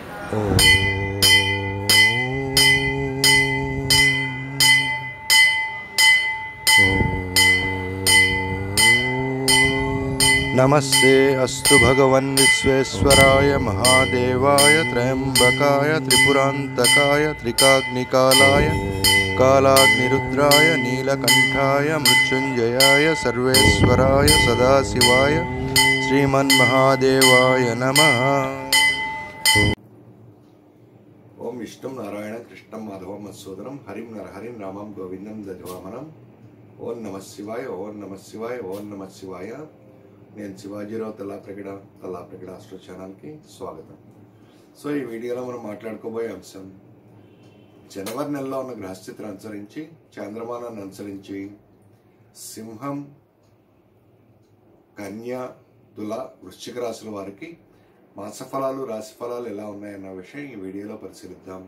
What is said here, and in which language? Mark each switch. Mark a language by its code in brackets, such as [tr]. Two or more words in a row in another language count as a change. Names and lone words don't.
[sa] नमस्ते अस्तु भगवन् विश्वेश्वराय महादेवाय त्र्यंबकाय त्रिपुरांतकाय त्रिकाग्निकालाय कालाग्निरुद्राय नीलकंठाय मृत्युंजयाय सर्वेश्वराय सदाशिवाय श्रीमन्महादेवाय नमः। ओम विष्णु नारायण कृष्णं माधवं मधुसूदनं हरिं नरहरिं रामं गोविंदं दध्वामनं। ओम नमः शिवाय, ओम नमः शिवाय, ओम नमः शिवाय। [te] నేను శివాజీరావు తల్లాప్రగడ ఆస్ట్రో ఛానల్కి స్వాగతం. సో ఈ వీడియోలో మనం మాట్లాడుకోబోయే అంశం జనవరి నెలలో ఉన్న గ్రహస్థితిని అనుసరించి, చాంద్రమానాన్ని అనుసరించి సింహం, కన్య, తుల, వృశ్చిక రాశుల వారికి మాసఫలాలు, రాశిఫలాలు ఎలా ఉన్నాయన్న విషయం ఈ వీడియోలో పరిశీలిద్దాం.